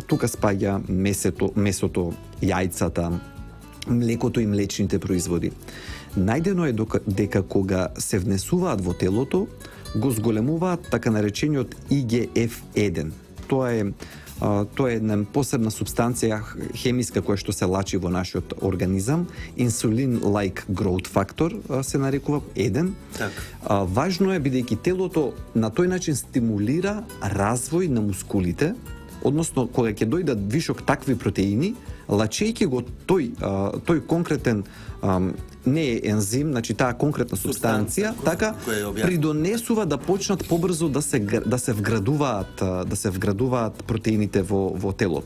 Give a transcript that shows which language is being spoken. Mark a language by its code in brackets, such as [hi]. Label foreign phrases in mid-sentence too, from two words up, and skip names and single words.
[mk] Тука спаѓа месото, јајцата, млекото и млечните производи. Најдено е дека кога се внесуваат во телото, го зголемуваат така наречениот IGF-1. Тоа е една посебна субстанција хемиска која што се лачи во нашиот организам, [en] insulin-like growth factor [mk] се нарекува 1. Важно е бидејќи телото на тој начин стимулира развој на мускулите, односно кога ќе дојдат вишок такви протеини, лачејќи го тој конкретен не е ензим, значи таа конкретна субстанција, така придонесува да почнат побрзо да се вградуваат протеините во телото.